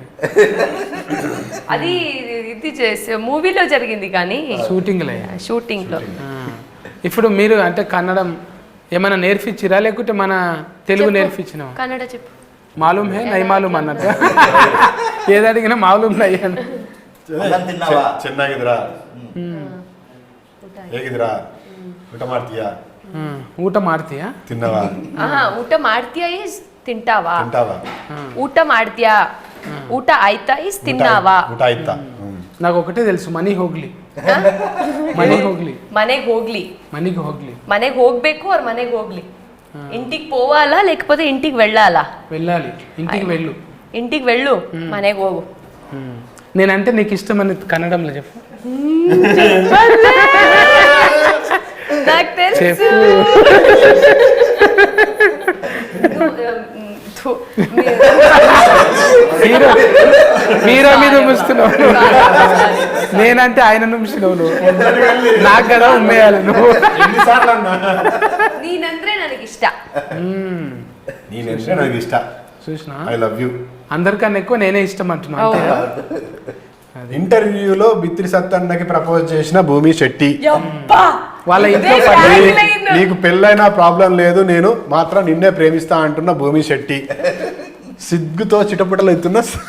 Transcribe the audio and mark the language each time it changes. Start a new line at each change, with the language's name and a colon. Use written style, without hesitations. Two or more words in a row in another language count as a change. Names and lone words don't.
Telugu: అది ఇది చేసే మూవీలో జరిగింది కానీ షూటింగ్ లో. ఇప్పుడు మీరు అంటే కన్నడం ఏమైనా నేర్పించిరా లేకుంటే మన తెలుగు నేర్పించినా? కన్నడ చెప్పు.
Hindi: मालूम है नै मालूम
Telugu: అన్నట్టు ఏది అడిగినా
Hindi: मालूम नै
Telugu: అని.
Kannada: ಚೆನ್ನಾಗಿದ್ರಾ, ಹೇಗಿದ್ರಾ, ಊಟ ಮಾಡ್ತೀಯಾ, ಊಟ ಮಾಡ್ತೀಯಾ, ತಿನ್ನವಾ, ಊಟ ಮಾಡ್ತೀಯಾ ಇಸ್ ತಿಂಟಾವಾ, ಊಟ ಮಾಡ್ತೀಯಾ, ಊಟ ಆಯ್ತಾ ಇಸ್ ತಿನ್ನಾವಾ, ಊಟ ಆಯ್ತಾ.
Telugu: నాకు ఒకటే తెలుసు,
Kannada: మನೆಗೆ ಹೋಗ್ಲಿ. ಮನೆಗೆ ಹೋಗ್ಬೇಕು ಅವ್ರ ಮನೆಗೆ ಹೋಗ್ಲಿ.
Telugu: ఇంటికి పోవాలా లేకపోతే ఇంటికి వెళ్ళాలా? వెళ్ళాలి. ఇంటికి వెళ్ళు,
Kannada: మನೆಗೆ ಹೋಗು.
Telugu: నేనంటే నీకు ఇష్టమని కన్నడంలో చెప్పు. నాకు తెలుసు. మీరా మీద ఉమ్మిస్తున్నావు, నేనంటే ఆయన నుంచినావు నువ్వు. నాకు కదా ఉమ్మేయాలి నువ్వు.
Kannada: ನೀನಂದ್ರೆ ನನಗೆ ಇಷ್ಟ. ನೀನಂದ್ರೆ ನನಗೆ ಇಷ್ಟ.
Telugu: చూసినా,
English: I love you.
Telugu: అందరికన్నా ఎక్కువ నేనే ఇష్టం అంటున్నా. ఇంటర్వ్యూలో బిత్రి సత్తన్నకి ప్రపోజ్ చేసిన భూమి శెట్టి. వాళ్ళ ఇంట్లో నీకు పెళ్ళైనా ప్రాబ్లం లేదు, నేను మాత్రం నిన్నే ప్రేమిస్తా అంటున్న భూమి శెట్టి, సిగ్గుతో చిటపటలు ఎత్తున్న